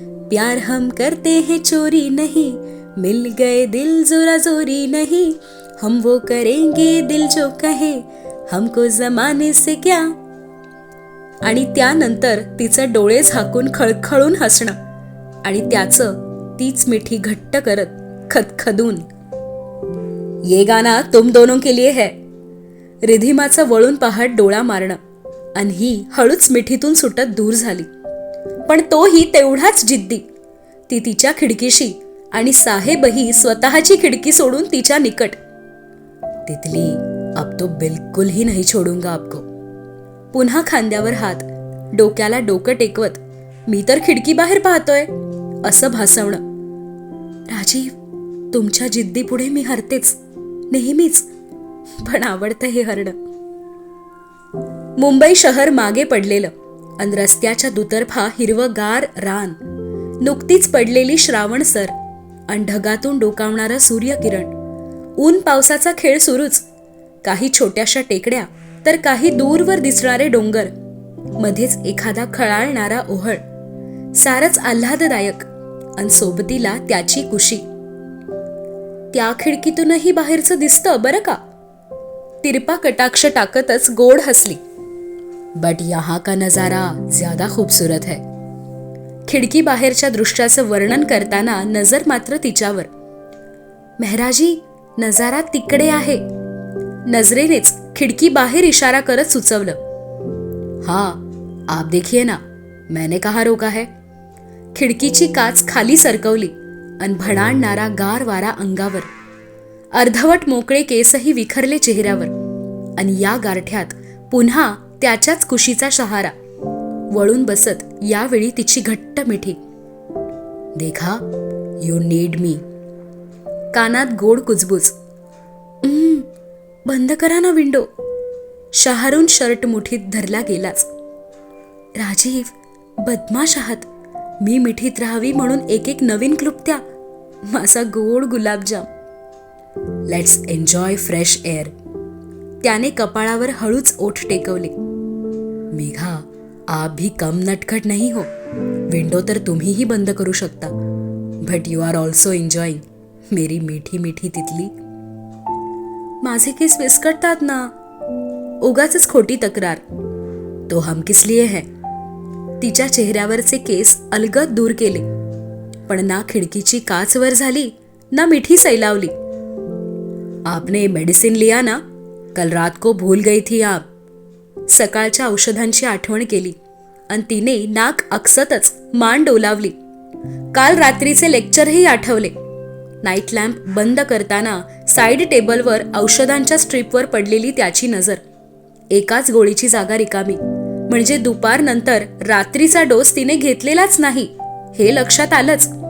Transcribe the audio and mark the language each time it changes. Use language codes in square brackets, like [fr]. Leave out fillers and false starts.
[hi] प्यार हम करते हैं चोरी नहीं, मिल गए दिल जोरा जोरी नहीं. हम वो करेंगे दिल जो कहे, हमको जमाने से क्या. [mr] आणि त्यानंतर तिचं डोळे झाकून खळखळून हसणं. आणि त्याचं तीच मिठी घट्ट करत खदखदून, [hi] ये गाना तुम दोनों के लिए है. [mr] रिधिमाचं वळून पाहत डोळा मारणं आणि ही हळूच मिठीतून सुटत दूर झाली. पण तोही तेवढाच जिद्दी. ती तिच्या खिडकीशी आणि साहेबही स्वतःची खिडकी सोडून तिच्या निकट. [hi] तितली, अब तो बिलकुल ही नहीं छोडूंगा आपको. [mr] पुन्हा खांद्यावर हात, डोक्याला डोकं टेकवत, मी तर खिडकी बाहेर पाहतोय असं भासवणं. राजीव, तुमच्या जिद्दीपुढे मी हरतेच नेहमीच, पण आवडतं हे हरणं. मुंबई शहर मागे पडलेलं आणि रस्त्याच्या दुतर्फा हिरवगार रान, नुकतीच पडलेली श्रावणसर आणि ढगातून डोकावणारा सूर्यकिरण, ऊन पावसाचा खेळ सुरूच. काही छोट्याशा टेकड्या तर काही दूरवर दिसणारे डोंगर, मध्येच एखादा खळाळणारा ओहळ, सारच आल्हाददायक आणि सोबतीला त्याची कुशी. त्या खिडकीतूनही बाहेरचं दिसतं बरं का. तिरपा कटाक्ष टाकतच गोड हसली. [hi] बट यहाँ का नजारा ज्यादा खूबसूरत है. [mr] खिडकी बाहेरच्या दृश्याचं वर्णन करताना नजर मात्र तिच्यावर. मेहराजी, नजारा तिकडे आहे. नजरेनेच खिडकी बाहेर इशारा करत सुचवलं. [hi] हाँ, आप देखिए ना, मैंने कहा रोका है. [mr] खिडकीची काच खाली सरकवली आणि भणाणणारा गार वारा अंगावर, अर्धवट मोकळे केसही विखरले चेहऱ्यावर, आणि या गारठ्यात पुन्हा त्याच्याच कुशीचा शहारा. वळून बसत यावेळी तिची घट्ट मिठी. देखा, [en] You need me. [mr] कानात गोड कुजबूज. बंद करा ना विंडो. शहारून शर्ट मुठीत धरला गेलाच. राजीव, बदमाश आहात. मी मिठीत राहावी म्हणून एक एक नवीन क्लुप्त्या. माझा गोड गुलाबजाम. [en] Let's enjoy fresh air. [mr] त्याने कपाळावर हळूच ओठ टेकवले. [hi] मेघा, आप भी कम नटखट नहीं हो. [mr] विंडो तर तुम्हीही बंद करू शकता. [en] but you are also enjoying, [hi] मेरी मीठी मीठी तितली. [mr] माझे केस विस्कटतात ना. उगाचच खोटी तक्रार. [hi] तो हम किस लिए है. [mr] तिच्या चेहऱ्यावरचे केस अलगद दूर केले, पण ना खिडकीची काच वर झाली ना मिठी सैलावली. [hi] आपने मेडिसिन लिया ना, कल रात को भूल गई थी आप. [mr] सकाळच्या औषधांची आठवण केली आणि तिने नाक अकसतच मान डोलावली. काल रात्रीचे लेक्चरही आठवले. नाईट लॅम्प बंद करताना साईड टेबलवर औषधांच्या स्ट्रीपवर पडलेली त्याची नजर. एकाच गोळीची जागा रिकामी, म्हणजे दुपारनंतर रात्रीचा डोस तिने घेतलेलाच नाही हे लक्षात आलंच.